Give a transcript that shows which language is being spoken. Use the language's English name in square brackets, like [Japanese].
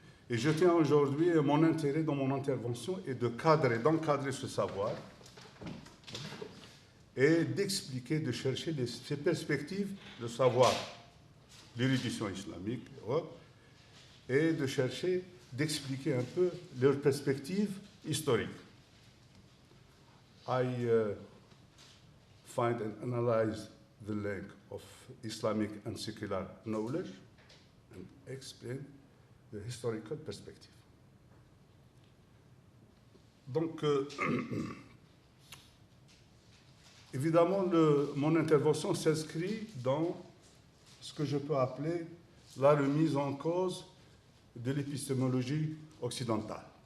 [French] Et je tiens aujourd'hui, mon intérêt dans mon intervention est d'encadrer ce savoir et d'expliquer, de chercher ces perspectives de savoir l'érudition islamique et de chercher d'expliquer un peu leurs perspectives historiques. [English] I find and analyze the link of Islamic and secular knowledge and explain the historical perspective. [French] Donc, évidemment, mon intervention s'inscrit dans ce que je peux appeler la remise en cause de l'épistémologie occidentale.